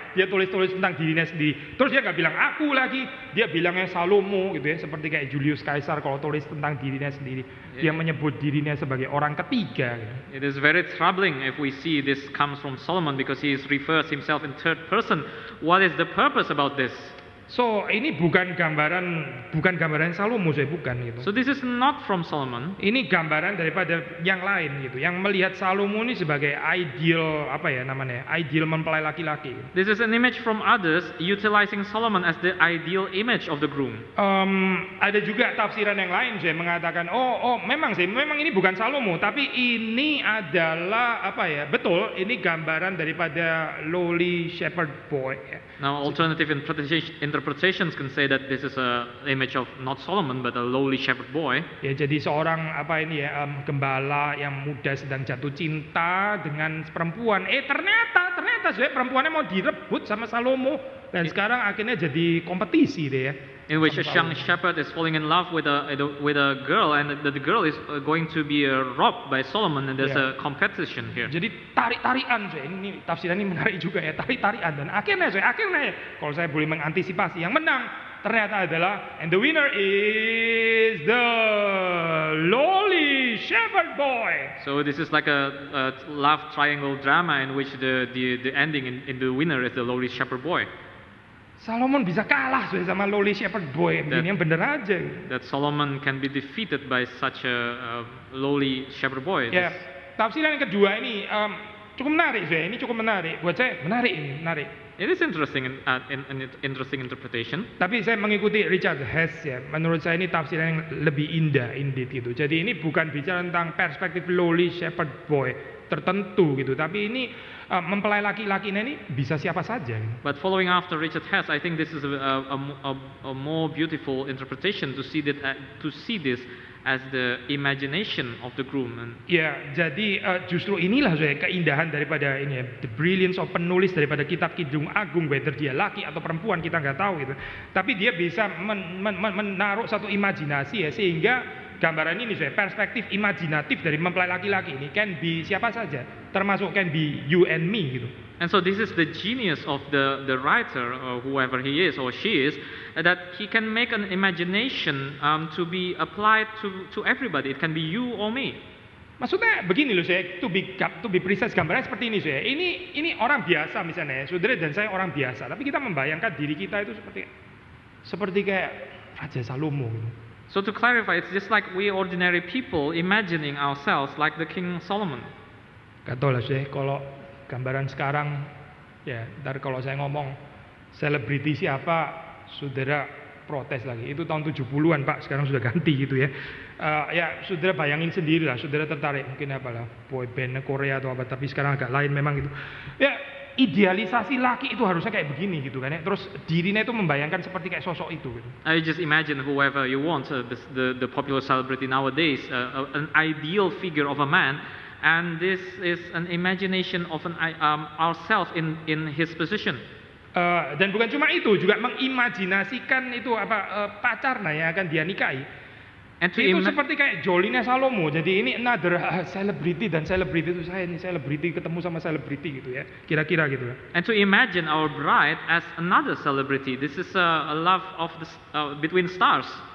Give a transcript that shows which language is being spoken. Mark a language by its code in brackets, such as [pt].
[id] Dia tulis tentang dirinya sendiri. Terus dia nggak bilang aku lagi, dia bilangnya Salomo gitu ya. Seperti kayak Julius Caesar kalau tulis tentang dirinya sendiri, dia menyebut dirinya sebagai orang ketiga. Gitu. [en] It is very troubling if we see this comes from Solomon because he refers himself in third person. What is the purpose about this? [id] So ini bukan gambaran Salomo, saya bukan gitu. [en] So this is not from Solomon. [id] Ini gambaran daripada yang lain gitu, yang melihat Salomo ini sebagai ideal ideal mempelai laki-laki. [en] This is an image from others utilizing Solomon as the ideal image of the groom. [id] Ada juga tafsiran yang lain saya mengatakan, memang ini bukan Salomo, tapi ini adalah betul ini gambaran daripada lowly shepherd boy. [en] Now alternative interpretations can say that this is an image of not Solomon but a lowly shepherd boy. [id] Ya, jadi seorang gembala yang muda sedang jatuh cinta dengan perempuan. Ternyata perempuannya mau direbut sama Salomo dan sekarang akhirnya jadi kompetisi deh ya. [en] In which a young shepherd is falling in love with a girl, and the girl is going to be robbed by Solomon, and there's a competition here. [id] Jadi tarik-tarikan, ini tafsiran ini menarik juga ya, tarik-tarikan, dan akhirnya kalau saya boleh mengantisipasi, yang menang ternyata adalah, [en] and the winner is the lowly shepherd boy. So this is like a love triangle drama in which the ending in the winner is the lowly shepherd boy. [id] Solomon bisa kalah sama lowly shepherd boy begini yang bener aja. [en] That Solomon can be defeated by such a lowly shepherd boy. [id] Ya, tafsiran yang kedua ini cukup menarik, ini cukup menarik. Buat saya menarik ini, menarik. [en] It is interesting interesting interpretation. [id] Tapi saya mengikuti Richard Hess ya. Menurut saya ini tafsiran yang lebih indah, indeed gitu. Jadi ini bukan bicara tentang perspektif lowly shepherd boy tertentu gitu, tapi ini mempelai laki-laki ini bisa siapa saja. Gitu. [en] But following after Richard Hess, I think this is a more beautiful interpretation to see this as the imagination of the groom. [id] Ya, jadi justru inilah saya keindahan daripada ini ya, [en] the brilliance of [id] penulis daripada kitab Kidung Agung, whether dia laki atau perempuan kita nggak tahu gitu. Tapi dia bisa menaruh satu imajinasi ya, sehingga gambaran ini saya perspektif imajinatif dari mempelai laki-laki ini can be siapa saja, termasuk [en] can be you and me [id] gitu. [en] And so this is the genius of the writer, or whoever he is or she is, that he can make an imagination to be applied to everybody. It can be you or me. [id] Maksudnya begini loh saya, [en] to be precise [id] gambarnya seperti ini saya. Ini orang biasa misalnya, saudara dan saya orang biasa, tapi kita membayangkan diri kita itu seperti kayak Raja Salomo gitu. [en] So to clarify, it's just like we ordinary people imagining ourselves like the King Solomon. [id] Gak tau lah saya, kalau gambaran sekarang, ya ntar kalau saya ngomong selebriti siapa, saudara protes lagi. Itu tahun 70-an Pak, sekarang sudah ganti gitu ya. Ya saudara bayangin sendiri lah, saudara tertarik mungkin apalah boy band Korea atau apa, tapi sekarang agak lain memang gitu. Ya idealisasi laki itu harusnya kayak begini gitu kan ya. Terus dirinya itu membayangkan seperti kayak sosok itu gitu. [en] I just imagine whoever you want, the popular celebrity nowadays, an ideal figure of a man. And this is an imagination of ourselves in his position. [id] Dan bukan cuma itu, juga mengimajinasikan itu pacarnya yang akan dia nikahi. Itu seperti kayak Jolinya Salomo. Jadi ini another celebrity, dan celebrity itu saya ini celebrity ketemu sama celebrity gitu ya. Kira-kira gitu. [en] And to imagine our bride as another celebrity. This is a love of between stars.